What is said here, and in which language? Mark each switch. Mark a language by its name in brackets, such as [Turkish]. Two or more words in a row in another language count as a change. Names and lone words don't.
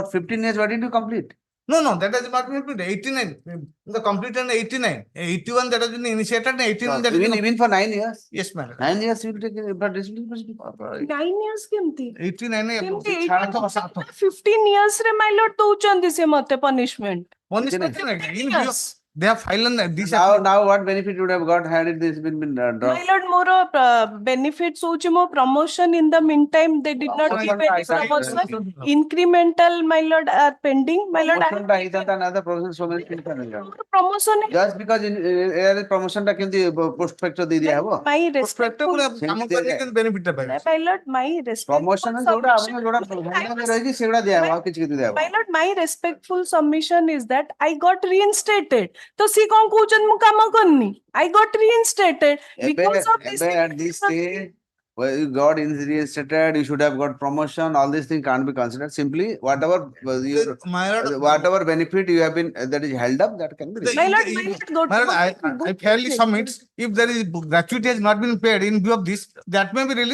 [English] For 15 years, why did you complete? No, that has not been completed. 89. The completed in 89. 81 that has been initiated and 89 that has been. Even for 9 years? Yes, madam. 9 years you will take for discipline proceeding. [Odia] 9 years କେମିତି? 89 15 years ରେ [English] my lord [Odia] ଦଉଛନ୍ତି ସେ ମତେ punishment. [English] punishment in view of- they have filed this. Now what benefit you would have got had it this been dropped? My lord, ମୋର benefits [Odia] ହଉଛି ମୋ [English] promotion in the meantime they did not give any promotion. Incremental, my lord, are pending. My lord, I have Another promotion so many things are done. promotion. Just because promotion [Odia] ଟା କେମିତି [English] post factor [Odia] ଦେଇ ଦିଆ ହବ? [English] My respectful, benefit my lord, my respectful [Odia] Promotion ଯୋଉଟା ଆପଣ ଯୋଉଟା ରହିଛି ସେଗୁଡା ଦିଆ ହବ ଆଉ କିଛି କିଛି ଦିଆ ହବ। [English] My lord, my respectful submission is that I got reinstated. [Odia] ତ ସିଏ କଣ କହୁଛନ୍ତି ମୁଁ କାମ କରିନି? [English] I got reinstated because of this. At this stage, well, you got reinstated, you should have got promotion, all these things can't be considered. Simply whatever whatever benefit you have been that is held up, that can be received. My lord, I fairly submit if there is gratuity has not been paid in view of this, that may be released.